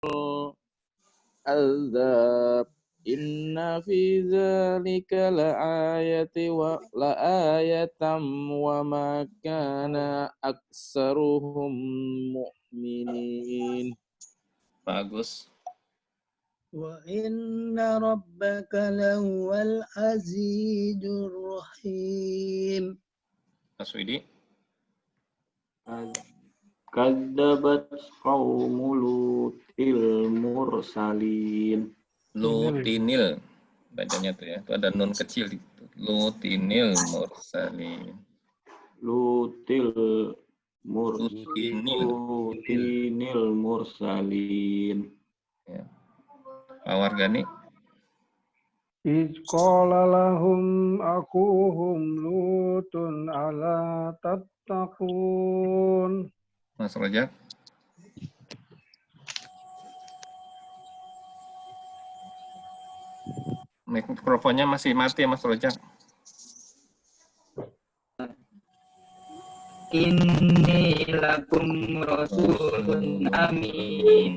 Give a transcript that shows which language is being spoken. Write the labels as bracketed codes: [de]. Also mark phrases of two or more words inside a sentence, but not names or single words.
[ar] العذاب إن في ذلك لآية وما كان أكثرهم مؤمنين. [id] Bagus. [ar] وإن ربك لهو العزيز الرحيم. [id] Mas Widi. [ar] كذبت قوم لوط المرسلين. [id] Lutinil. Bacanya tuh ya. Itu ada nun kecil gitu. [ar] لوط المرسلين. Lutinil Lutinil. mursalin. [id] Ya. Pak Wargani. [ar] إذ قال لهم أخوهم لوط ألا تتقون. [id] Mas Rojak. Mikrofonnya masih mati ya Mas Rojak. [ar] إني لكم رسول أمين.